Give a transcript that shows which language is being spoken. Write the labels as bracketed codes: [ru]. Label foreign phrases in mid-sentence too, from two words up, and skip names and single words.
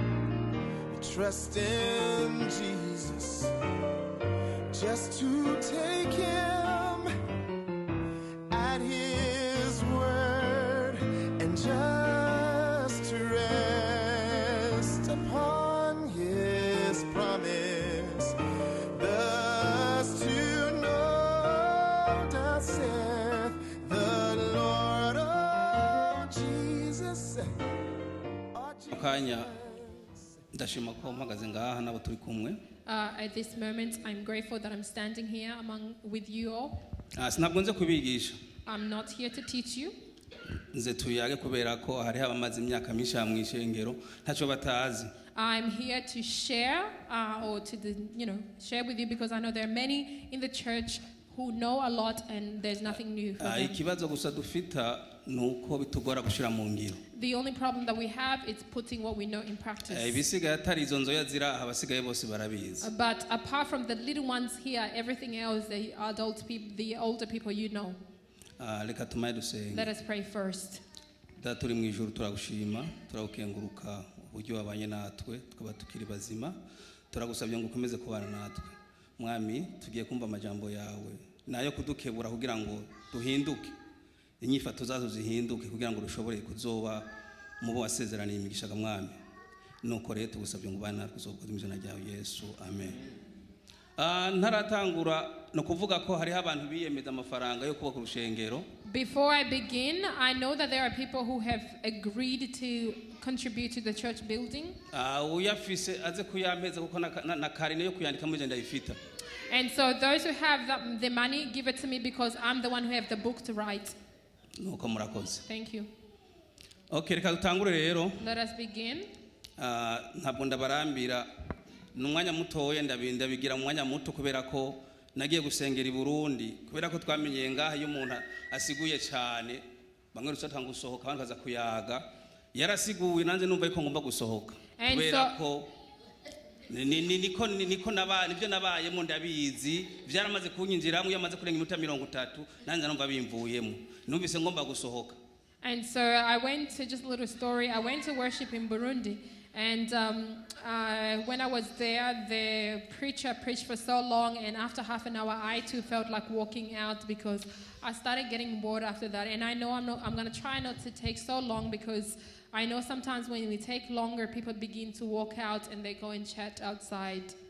[en] Trust in Jesus, just to take him at his word and just to rest upon his promise. Thus to know, thus saith the Lord, oh Jesus, oh Jesus. [rn] ndashima ko mpagaze ngaha nabo turi kumwe. [en] At this moment, I'm grateful that I'm standing here with you all. [rn] Sinabwo nze kubigisha. [en] I'm not here to teach you. [rn] Nze tuyage kubera ko hari abamaze imyaka myinshi mu ishengero ntaco batazi. [en] I'm here to share share with you because I know there are many in the church who know a lot and there's nothing new for them. [rn] Ikibazo gusa dufita nuko bitugora gushira mu ngiro. [en] The only problem that we have is putting what we know in practice. [rn] Ibisigaye atari izo nzoya zira abasigaye bose barabizi. [en] But apart from the little ones here, everything else, the adult people, the older people, you know. [rn] Reka tumaye dusenge. [en] Let us pray first. [rn] Da turi mu ijuru turagushima turagukenguruka uburyo wabanye natwe tukaba tukiri bazima turagusabye ngo ukomeze kubana natwe. Mwami tugiye kumva amajambo yawe nayo kudukebura kugira ngo duhinduke inyifato zazo zihinduke kugira ngo rushobore kuzoba mubo wasezeraniye imigishaga mwami nuko rero tugusabye ngo bana kuzokoza imizana ryawe Yesu amen. Ntaratangura no kuvuga ko hari abantu biyemeza amafaranga yo kubaka urushengero. [en] Before I begin, I know that there are people who have agreed to contribute to the church building. [rn] Uyafise aze kuyampeza kuko na karine yo kuyandika mu agenda ifita. [en] And so those who have the money, give it to me because I'm the one who have the book to write. [rn] Nuko murakoze. [en] Thank you. [rn] Okay, reka dutangure rero. [en] Let us begin. [rn] Ntabwo ndabarambira n'umwanya mutoye ndabigira mu mwanya muto kubera ko nagiye gusengera i Burundi kubera ko twamenyeye ngaha iyo umuntu asiguye cyane bamwe rusatanga gusohoka abandi kaza kuyaga yarasiguye nanze numva yuko ngomba gusohoka kubera ko niko nabaye nibyo nabayemo ndabizi byaramaze kunyinjiramo yamaze kurenga iminota 30 nanze numva bimvuyemo numvise ngomba gusohoka. [en] And so I went to, just a little story, I went to worship in Burundi. And when I was there, the preacher preached for so long, and after half an hour, I too felt like walking out because I started getting bored after that. And I know I'm going to try not to take so long because I know sometimes when we take longer, people begin to walk out and they go and chat outside.